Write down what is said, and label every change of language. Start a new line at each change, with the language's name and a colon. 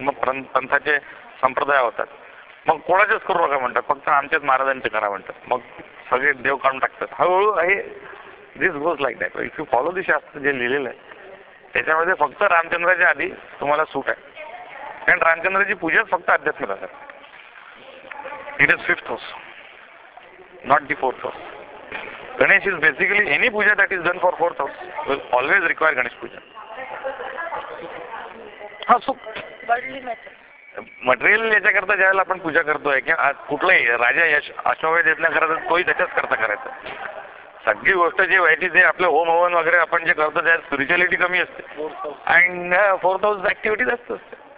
Marathi: मग पंथाचे संप्रदाय होतात. मग कोणाचेच करू नका म्हणतात, फक्त आमच्याच महाराजांचे करा म्हणतात. मग सगळे देव काढून टाकतात. हळूहळू आहे
English: This goes like that. If you follow this
Marathi: शास्त्र जे लिहिलेलं आहे त्याच्यामध्ये फक्त रामचंद्राच्या आधी तुम्हाला सूट आहे. कारण रामचंद्राची पूजाच फक्त अध्यात्मिक असतात.
English: It is 5th house, not the 4th house. Ganesh is basically any puja that is done for 4th house will always require Ganesh puja.
Marathi: हा सो मटेरियल याच्याकरता ज्यावेळेला आपण पूजा करतोय किंवा कुठलाही राजा यश अश्वमेध यज्ञाकरता तोही त्याच्याच करता करायचा. सगळी गोष्ट जी व्हायची ते आपलं होम हवन वगैरे आपण जे करतो त्यात स्पिरिच्युअलिटी कमी असते
English: and 4th house activity
Marathi: जास्त असते.